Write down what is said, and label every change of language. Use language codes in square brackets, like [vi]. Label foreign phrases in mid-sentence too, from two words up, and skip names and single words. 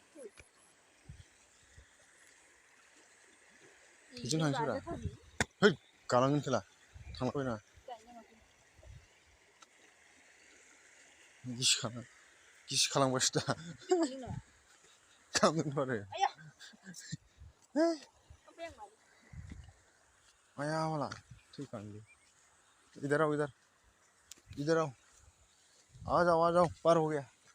[brx] बिजों थांसै रा है गालांगोन खेला थांलाबायनाङा गिसिखालांबायसो दा खालामगोनथ' आरो आया वाला थैखागोनलै [hi] इधर आओ आ जाओ बार हो गया